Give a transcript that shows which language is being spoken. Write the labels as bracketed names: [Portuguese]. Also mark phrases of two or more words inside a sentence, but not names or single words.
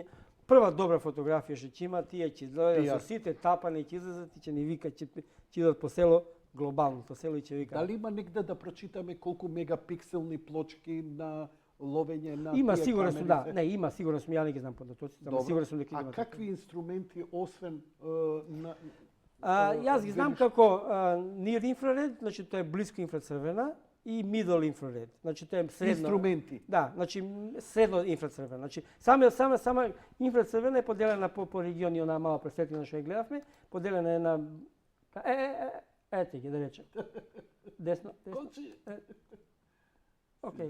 [Macedonian] Прва добра фотографија што ќе има, тие ќе изгледаат со сите тапани, ќе излезат и ќе ни викат, ќе идат по село, глобалното село и ќе викат. Дали има негде да прочитаме колку мегапикселни плочки на ловење на Има, тие сигурен сум, да. камери се? Не, има, сигурен сум, ја не ги знам податоците, ама Добро. сигурен сум дека А има. какви инструменти освен на Јас ги знам како [English] near infrared, [Macedonian] значи тоа е блиско инфрацрвена, и [English] middle infrared, [Macedonian] значи тоа е средно. инструменти? Да, значи средно инфрацрвена. Значи сама инфрацрвена е поделена по региони, онаа мала пресветлина што ја гледавме, поделена е на ете ги да речем. Десно. Кончи. Океј.